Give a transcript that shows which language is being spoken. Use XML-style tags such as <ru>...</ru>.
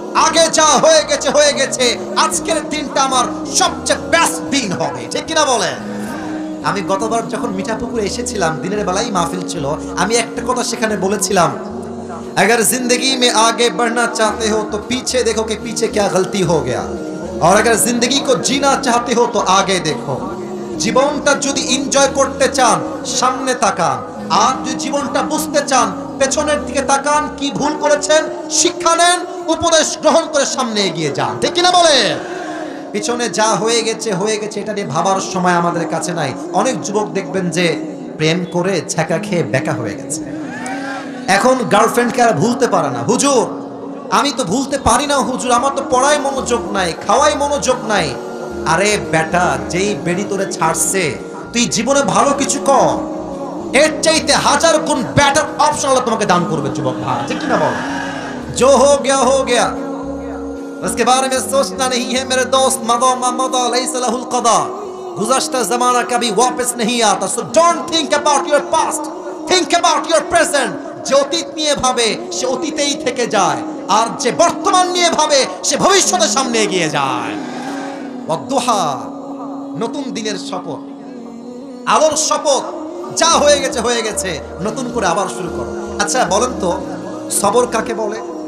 <bn>আগে যা হয়ে গেছে, আজকের দিনটা আমার সবচেয়ে বেস্ট দিন হবে, ঠিক কিনা বলেন? আমি গতবার যখন মিঠাপুকুরে এসেছিলাম, দিনের বেলায় মাহফিল ছিল, আমি একটা কথা সেখানে বলেছিলাম,</bn> <hi>अगर जिंदगी में आगे बढ़ना चाहते हो तो पीछे देखो कि पीछे क्या गलती हो गया, और अगर जिंदगी को जीना चाहते हो तो आगे देखो।</hi> <bn>জীবনটা যদি এনজয় করতে চান সামনে তাকান, আর যদি জীবনটা বুঝতে চান পেছনের দিকে তাকান, কি ভুল করেছেন শিক্ষা নেন, উপদেশ গ্রহণ করে সামনে এগিয়ে যান। ঠিক কিনা বলে? পিছনে যা হয়ে গেছে এটা নিয়ে ভাবার সময় আমাদের কাছে নাই। অনেক যুবক দেখবেন যে প্রেম করে ছ্যাঁকা খেয়ে বেকা হয়ে গেছে, এখন গার্লফ্রেন্ডকে আর ভুলতে পারে না। হুজুর আমি তো ভুলতে পারি না হুজুর, আমার তো পড়ায় মনোযোগ নাই, খাওয়াই মনোযোগ নাই। আরে বেটা, যেই বেড়ি তোরে ছাড়ছে তুই জীবনে ভালো কিছু কর, এর চাইতে হাজার গুণ বেটার অপশন আল্লাহ তোমাকে দান করবে যুবক ভাই। ঠিক কিনা বল?</bn> <hi>जो हो गया उसके बारे में सोचना नहीं है मेरे दोस्त, मदा लैसा लहुल कदा, गुज़श्ता ज़माना कभी वापस नहीं आता।</hi> <en>So don't think about your past, think about your present.</en> <bn>যে অতীত নিয়ে ভাবে সে অতীতেই থেকে যায়, আর যে বর্তমান নিয়ে ভাবে সে ভবিষ্যতের সামনে এগিয়ে যায়। ওয়াদুহা, নতুন দিনের শপথ, আলোর শপথ। যা হয়ে গেছে, নতুন করে আবার শুরু করো। আচ্ছা বলেন তো সবর কাকে বলে?</bn>